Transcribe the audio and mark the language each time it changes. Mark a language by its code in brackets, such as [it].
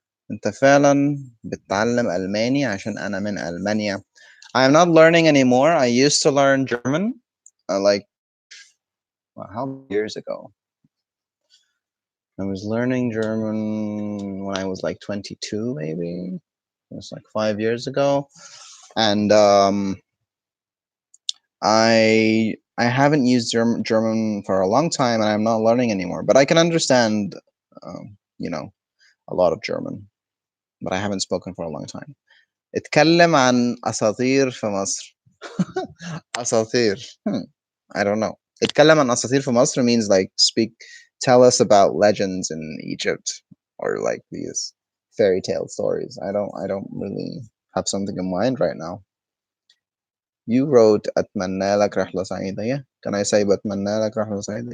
[ar] أنت فعلا بتتعلم ألماني عشان أنا من ألمانيا. [en] I am not learning anymore. I used to learn German like how many years ago? I was learning German when I was like 22, maybe. It was like 5 years ago, and I haven't used German for a long time, and I'm not learning anymore. But I can understand, you know, a lot of German, but I haven't spoken for a long time. [ar] اتكلم عن أساطير في مصر. أساطير. [en] I don't know. [ar] اتكلم عن أساطير في مصر [en] means like tell us about legends in Egypt or like these fairy tale stories. I don't really have something in mind right now. You wrote [ar] أتمنى لك رحلة سعيدة. [en] Yeah. Can I say [ar] بتمنى لك رحلة سعيدة?